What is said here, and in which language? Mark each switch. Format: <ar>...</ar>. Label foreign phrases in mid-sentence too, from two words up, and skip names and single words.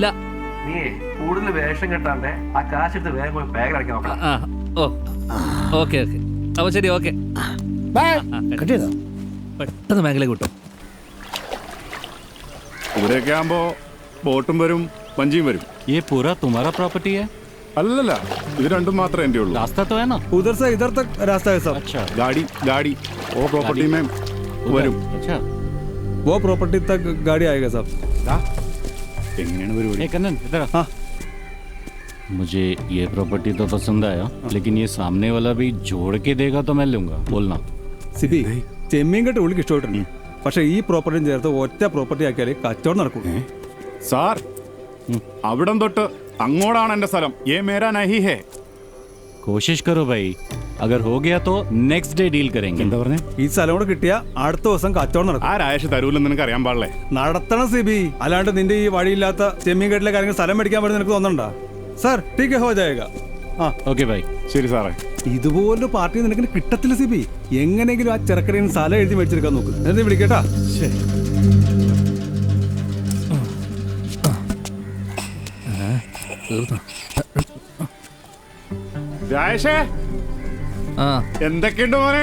<ml>നീ കൂടുതൽ വേഷം കെട്ടാണ്ട് ആ കാശ് എടുത്ത് വേഗം പോയി ബാഗ് അടക്കി നോക്കാം. ഓക്കെ അപ്പൊ ശരി, ഓക്കെ. പെട്ടെന്ന് ബാങ്കിലേക്ക് കിട്ടും. ഇവിടെയൊക്കെ ആകുമ്പോ ബോട്ടും വരും, വഞ്ചിയും വരും.</ml> <hi>ये पूरा तुम्हारा प्रॉपर्टी है?</hi> <ml>അല്ലല്ല, ഇത് രണ്ടും മാത്രമേ എൻ്റെ ഉള്ളൂ.</ml> <hi>रास्ता तो है ना? उधर से इधर तक रास्ता है सब. अच्छा, गाड़ी वो प्रॉपर्टी में വരും. अच्छा, वो प्रॉपर्टी तक गाड़ी आएगा सब.</hi> <ml>എങ്ങനെയാണ് പരിപാടി?</ml> <hi>कन्नन इधर आ. मुझे ये प्रॉपर्टी तो पसंद आया, लेकिन ये सामने वाला भी जोड़ के देगा तो मैं लूंगा. बोलना.</hi> <ml>സിബി, ചെമ്മീൻകെട്ട് ഉള്ളിക്ക് ഇഷ്ടമായിട്ടുണ്ട്. പക്ഷെ ഈ പ്രോപ്പർട്ടിയും ചേർത്ത് ഒറ്റ പ്രോപ്പർട്ടി ആക്കിയാലേ കച്ചവടം നടക്കും. സാർ, അവിടം തൊട്ട് അങ്ങോട്ടാണ് എൻ്റെ സ്ഥലം.</ml> <hi>ये मेरा नहीं है. कोशिश करो भाई, अगर हो गया तो</hi> <en>next day deal</en> <hi>करेंगे.</hi> <ml>എന്താ പറഞ്ഞേ? ഈ സ്ഥലം കൂടെ കിട്ടിയ അടുത്ത ദിവസം കച്ചവടം നടക്കും. ആ രാജേഷ് തരൂലെന്ന് നിനക്ക് അറിയാൻ പാടില്ലേ? നടത്തണം സിബി, അല്ലാണ്ട് നിന്റെ ഈ വഴിയില്ലാത്ത ചെമ്മീൻകെട്ടിലെ കാര്യങ്ങൾ സ്ഥലം മേടിക്കാൻ പറ്റുന്ന നിനക്ക് തോന്നണ്ടാ?</ml> <hi>സാർ ठीक है, हो जाएगा.</hi> <en>okay bye.</en> <ml>ശരി സാറേ. ഇതുപോലൊരു പാർട്ടി നിനക്ക് കിട്ടത്തില്ല സിബി. എങ്ങനെയെങ്കിലും ആ ചെറുക്കടയിൽ സ്ഥലം എഴുതി മേടിച്ചെടുക്കാൻ നോക്ക്. എന്നിട്ട് വിളിക്കട്ടാ. രാജേഷേ, എന്തൊക്കെയുണ്ട് മോനെ?</ml>